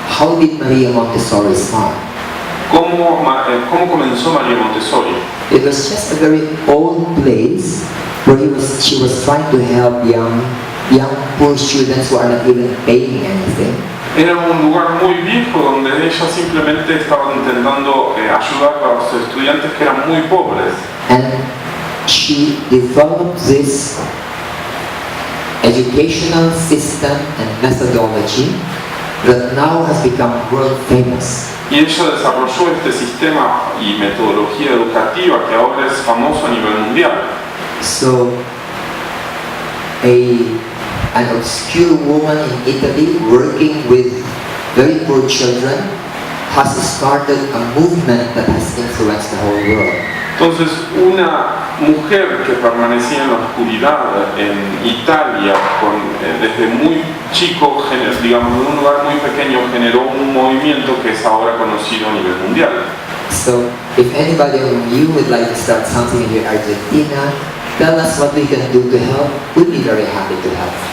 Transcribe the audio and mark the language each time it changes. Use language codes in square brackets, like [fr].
[en] How did Maria Montessori start? [es] ¿Cómo comenzó María Montessori? [en] It was just a very old place where she was trying to help young poor students who are not even paying anything. [es] Era un lugar muy viejo donde ella simplemente estaba intentando ayudar a los estudiantes que eran muy pobres. [en] And she developed this educational system and methodology that now has become world famous. [es] Y ella desarrolló este sistema y metodología educativa que ahora es famoso a nivel mundial. [en] So, an obscure woman in Italy working with very poor children has started a movement that has influenced the whole world. [es] Entonces, una mujer que permanecía en la oscuridad en Italia, desde muy chico, digamos, en un lugar muy pequeño, generó un movimiento que es ahora conocido a nivel mundial. [en] So, if anybody of you would like to start something in Argentina, tell us what we can do to help. We'd be very happy to help.